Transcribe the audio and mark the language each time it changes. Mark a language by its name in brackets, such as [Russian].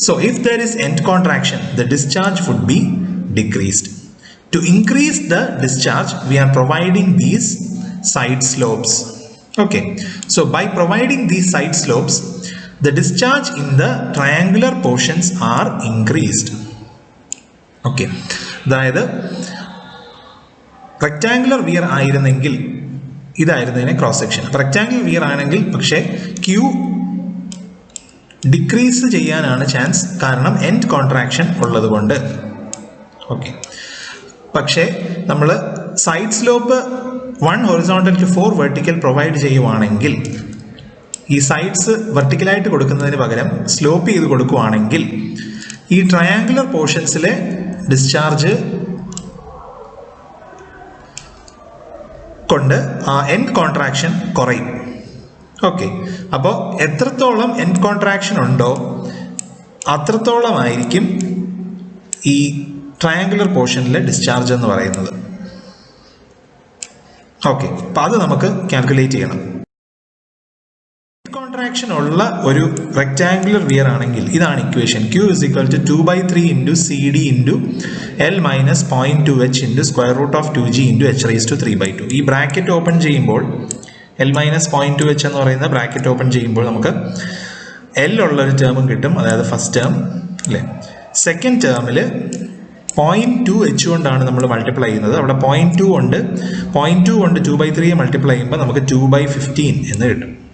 [English] So if there is end contraction, the discharge would be decreased. To increase the discharge, we are providing these side slopes. Okay, so by providing these side slopes, the discharge in the triangular portions are increased. [Malayalam] Okay, അതായത് rectangular weir ആയിരുന്നെങ്കിൽ ഇതായിരുന്നതിനെ cross section. Rectangular wear ആണെങ്കിൽ പക്ഷേ Q decrease ചെയ്യാനാണ് chance, കാരണം end contraction ഉള്ളതുകൊണ്ട്. Okay, പക്ഷേ നമ്മൾ side slope 1 horizontal to 4 vertical provide ചെയ്യുവാണെങ്കിൽ, ഈ സൈഡ്സ് വെർട്ടിക്കലായിട്ട് കൊടുക്കുന്നതിന് പകരം സ്ലോപ്പ് ചെയ്ത് കൊടുക്കുവാണെങ്കിൽ, ഈ ട്രയാങ്കുലർ പോർഷൻസിലെ ഡിസ്ചാർജ് കൊണ്ട് ആ എൻഡ് കോൺട്രാക്ഷൻ കുറയും. ഓക്കെ, അപ്പോൾ എത്രത്തോളം എൻഡ് കോൺട്രാക്ഷൻ ഉണ്ടോ അത്രത്തോളമായിരിക്കും ഈ ട്രയാങ്കുലർ പോർഷനിലെ ഡിസ്ചാർജ് എന്ന് പറയുന്നത്. ഓക്കെ, അപ്പോൾ അത് നമുക്ക് കാൽക്കുലേറ്റ് ചെയ്യണം. കോൺട്രാക്ഷൻ ഉള്ള ഒരു റെക്ടാങ്കുലർ വിയർ ആണെങ്കിൽ ഇതാണ് equation. [English] Q is equal to 2/3 into CD into L minus 0.2h into square root of 2g into h raised to 3/2. [Malayalam] ഈ ബ്രാക്കറ്റ് ഓപ്പൺ ചെയ്യുമ്പോൾ L minus 0.2h എന്ന് പറയുന്ന ബ്രാക്കറ്റ് ഓപ്പൺ ചെയ്യുമ്പോൾ നമുക്ക് L ഉള്ളൊരു ടേമും കിട്ടും, അതായത് ഫസ്റ്റ് ടേം അല്ലേ. സെക്കൻഡ് ടേമിൽ 0.2h കൊണ്ടാണ് നമ്മൾ മൾട്ടിപ്ലൈ ചെയ്യുന്നത്. അവിടെ 0.2 കൊണ്ട് 2/3 മൾട്ടിപ്ലൈ ചെയ്യുമ്പോൾ നമുക്ക് 2/15 എന്ന് കിട്ടും.